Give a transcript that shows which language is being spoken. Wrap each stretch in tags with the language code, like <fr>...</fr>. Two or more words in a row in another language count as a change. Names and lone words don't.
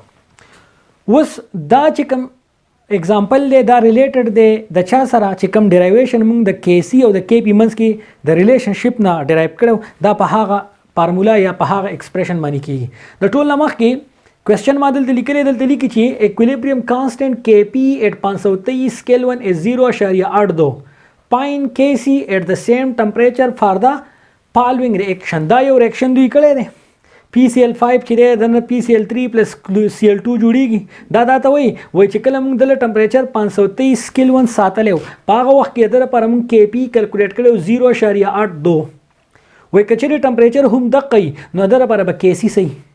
<ps>اوس دا چې کوم اگزامپل دی دا ریلیټډ دی د چا سره چې کوم ډیرایویشن موږ د کې سی او د کې پی منځ کې د ریلیشنشپ نه ډیرایو کړو دا په هغه فارمولا یا په هغه ایکسپریشن باندې کیږي. د ټول نه مخکې کوېسچن ما دلته لیکلی چې</ps> <en>equilibrium constant K P at 523 K1 is 0.82 find Kc at the same temperature for the following reaction.</en> <ps>دا یو ریاکشن دوی کړی دی PCl5 چې دی دنه PCl3 Cl2 جوړیږي. دا ته وایي چې کله موږ دله ټمپریچر 523 K1 ساتلی و په هغه وخت کې د لپاره موږ KP کیلکولیټ کړی 0.82 وایي که چېرې ټمپریچر هم دقه وي نو د لپاره به Kc صحیح.</ps>